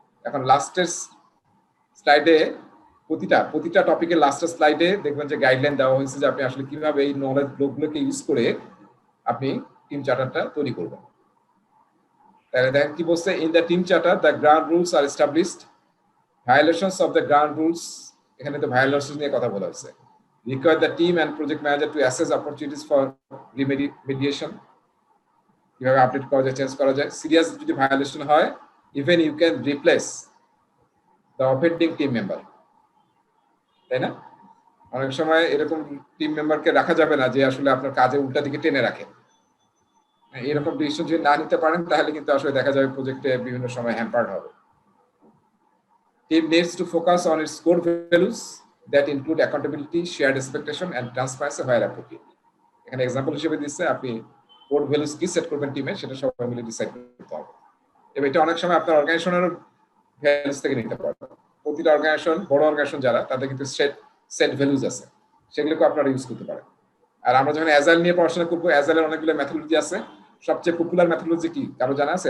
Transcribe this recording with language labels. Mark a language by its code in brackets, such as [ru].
[bn] এখন লাস্টের স্লাইডে প্রতিটা টপিকের লাস্টের স্লাইডে দেখবেন যে গাইডলাইন দেওয়া হয়েছে যে আপনি আসলে কিভাবে এই নলেজ ব্লকগুলোকে ইউজ করে আপনি টিম চার্টারটা তৈরি করবেন। তাহলে দেখেন কি বলছে, [en] in the team charter the ground rules [bn] আর established, violations of the ground rules, এখানে তো ভায়োলেশন নিয়ে কথা বলা হয়েছে। [en] require the team and project manager to assess opportunities for remediation, [bn] কিভাবে আপডেট করা যায়, [en] Change করা যায়। [bn] সিরিয়াস যদি ভায়োলেশন হয়, [en] even you can replace the offending team member, [bn] তাই না? অনেক সময় এরকম টিম মেম্বারকে রাখা যাবে না যে আসলে আপনার কাজে উল্টা দিকে টেনে রাখে। এরকম ডিসিশন যদি না নিতে পারেন তাহলে কিন্তু আসলে দেখা যাবে প্রজেক্টে বিভিন্ন সময় হ্যাম্পার্ড হবে। [en] Team needs to focus on its core values that include accountability, shared expectation and transparency where appropriate. [bn] এখানে एग्जांपल হিসেবে দিচ্ছে আপনি কোর ভ্যালুস কি সেট করবেন টিমে, সেটা সবাই মিলে ডিসাইড করতে হবে। এবং এটা অনেক সময় আপনার অর্গানাইজেশনের ভ্যালুস থেকে নিতে পারবেন। প্রতিটা অর্গানাইজেশন, বড় অর্গানাইজেশন যারা, তাদের কিন্তু সেট ভ্যালুস আছে, সেগুলোকে আপনারা ইউজ করতে পারেন। আর আমরা যখন অ্যাজাইল নিয়ে পড়াশোনা করব, অ্যাজাইলের অনেকগুলো মেথোডলজি আছে। সবচেয়ে পপুলার মেথোডলজি কি কারো জানা আছে?